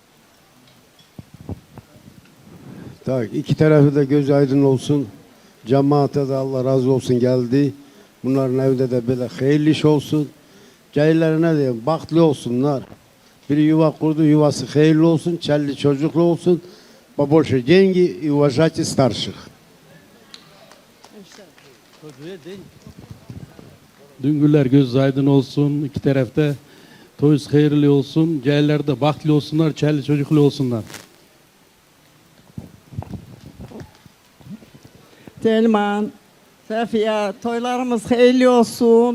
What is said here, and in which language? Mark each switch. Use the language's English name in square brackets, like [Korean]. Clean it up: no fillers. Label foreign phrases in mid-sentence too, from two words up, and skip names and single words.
[Turkish] Tak, iki tarafı da göz aydın olsun. Cemaate de Allah razı olsun geldi. Bunların evde de böyle hayırlı iş olsun. Cahillerine diyeyim, bahtlı olsunlar. Bir yuva kurdu, yuvası hayırlı olsun, çelli çocuklu olsun. [Russian] Побольше деньги и уважайте старших. [Turkish] Düngüller göz aydın olsun, iki tarafta toyuz hayırlı olsun, cahiller de bahtlı olsunlar, çelli çocuklu olsunlar. Telman, Safiye, toylarımız hayırlı olsun.